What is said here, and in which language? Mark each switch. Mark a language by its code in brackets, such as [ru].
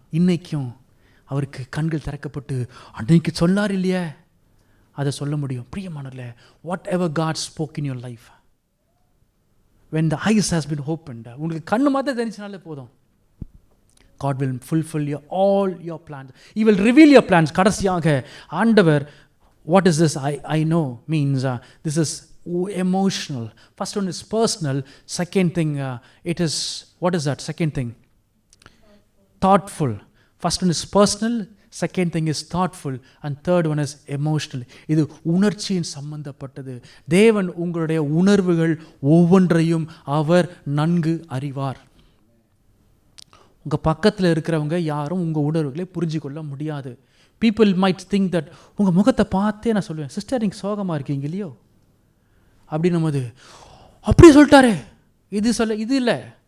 [ta] இன்றைக்கும் அவருக்கு கண்கள் திறக்கப்பட்டு அன்றைக்கு சொல்லார் இல்லையே, அதை சொல்ல முடியும். [en] பிரியமானவர்களே, whatever God spoke in your life, when the eyes has been opened, [ta] உங்களுக்கு கண்ணு மாத்திரம் தெரிஞ்சினாலே போதும், [en] God will fulfill all your plans. He will reveal your plans. [ta] கடைசியாக ஆண்டவர், [en] what is this I know means, this is emotional. First one is personal. Second thing, it is, what is that second thing? Thoughtful. First one is personal, second thing is thoughtful, and third one is emotional. [ta] இது உணர்ச்சியின் சம்பந்தப்பட்டது. தேவன் உங்களுடைய உணர்வுகள் ஒவ்வொன்றையும் அவர் நன்கு அறிவார். உங்கள் பக்கத்தில் இருக்கிறவங்க யாரும் உங்கள் உணர்வுகளை புரிஞ்சு கொள்ள முடியாது. [en] people might think that, [ta] உங்கள் முகத்தை பார்த்தே நான் சொல்லுவேன், சிஸ்டர் நீங்கள் சோகமாக இருக்கீங்க இல்லையோ அப்படின்னும் போது, அப்படி சொல்லிட்டாரே இது இல்லை.